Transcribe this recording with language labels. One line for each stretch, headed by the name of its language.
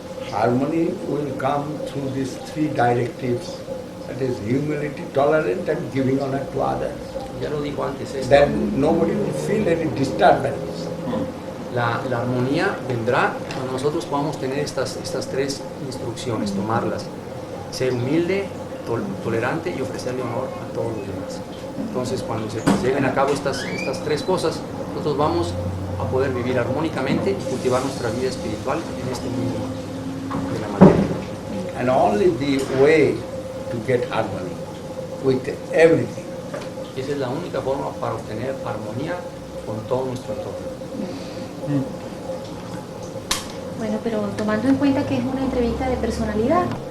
English: Harmony will come through these three directives, that is humility, tolerance and giving honor to others.
Spanish: Ya lo dijo antes,
English: Then nobody will feel any disturbance.
Spanish: la armonía vendrá cuando nosotros podamos tener estas tres instrucciones, tomarlas, ser humilde, tolerante y ofrecerle honor a todos los demás. Entonces, cuando se lleven a cabo estas tres cosas, nosotros vamos a poder vivir armónicamente y cultivar nuestra vida espiritual en este mundo de la materia.
English: And only the way to get harmony with everything.
Spanish: Esa es la única forma para obtener armonía con todo nuestro entorno. Bueno, pero tomando en cuenta que es una entrevista de personalidad.